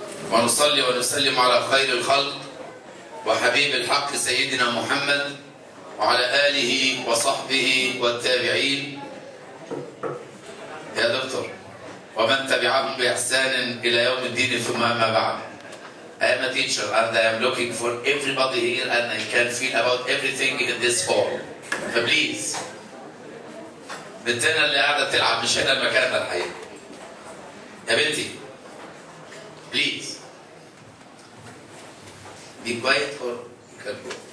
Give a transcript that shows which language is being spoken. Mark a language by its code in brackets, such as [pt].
[ar] ونصلي ونسلم على خير الخلق وحبيب الحق سيدنا محمد وعلى آله وصحبه والتابعين يا دكتور ومن تبعهم بإحسان إلى يوم الدين ثم أما بعد. [en] I am a teacher and I am looking for everybody here and I can feel about everything in this hall. [ar] فبليز بنتنا اللي قاعدة تلعب مش هنا المكان ده الحقيقة. يا بنتي بليز [en] be quiet or you can go.